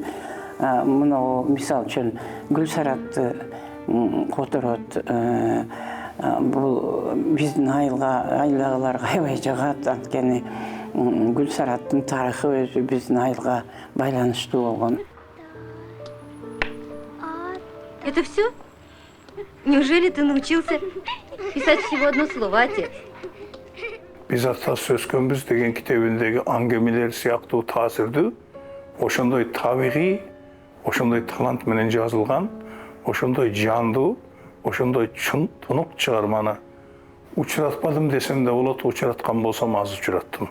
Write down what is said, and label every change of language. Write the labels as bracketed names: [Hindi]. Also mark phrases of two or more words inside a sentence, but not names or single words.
[Kyrgyz] Мына мисал үчүн Гүлсаратты которот. Бул биздин айылдагыларга аябай жагат, анткени Гүлсараттын тарыхы өзү биздин айылга байланыштуу болгон. [Russian] Это все? Неужели ты научился писать всего одно слово, отец? [Kyrgyz] Биз ата сөзкөнбүз деген китебиндеги аңгемелер сыяктуу таасирдүү ошондой табигый, ошондой талант менен жазылган, ошондой жандуу, ошондой чын тунук чыгарманы учуратпадым десем да болот, учураткан болсом аз учураттым.